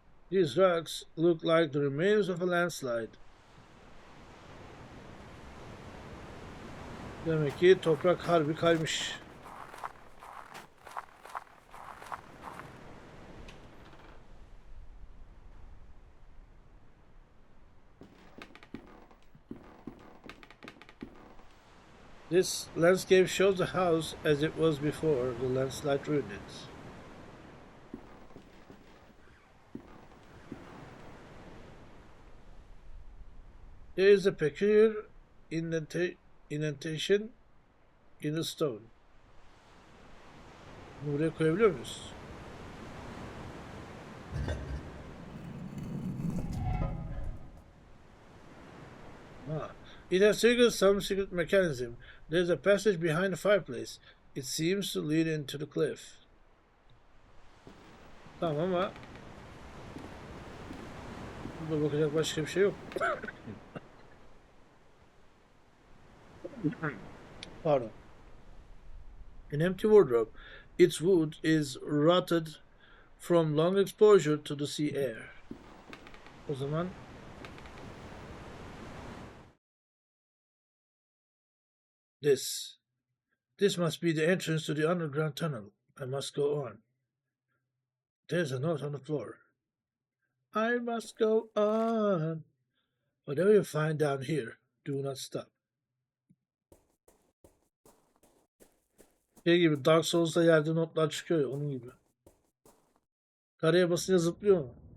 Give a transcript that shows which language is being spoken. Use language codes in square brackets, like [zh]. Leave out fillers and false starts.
[en] These rocks look like the remains of a landslide. [tr] Demek ki toprak harbi kaymış. [en] This landscape shows the house as it was before the landslide ruined it. There is a peculiar indentation in the stone. [tr] Bunu buraya koyabiliyor muyuz? [en] Ah, it has triggered some secret mechanism. There's a passage behind the fireplace. It seems to lead into the cliff. [tr] Tamam ama burada bakacak başka bir şey yok. [en] Pardon. An empty wardrobe. Its wood is rotted from long exposure to the sea air. [tr] O zaman [en] this. This must be the entrance to the underground tunnel. I must go on. There's a note on the floor. I must go on. Whatever you find down here, do not stop. [tr] Şey gibi Dark Souls'da yerde notlar çıkıyor ya, onun gibi. Kareye basınca zıplıyor mu?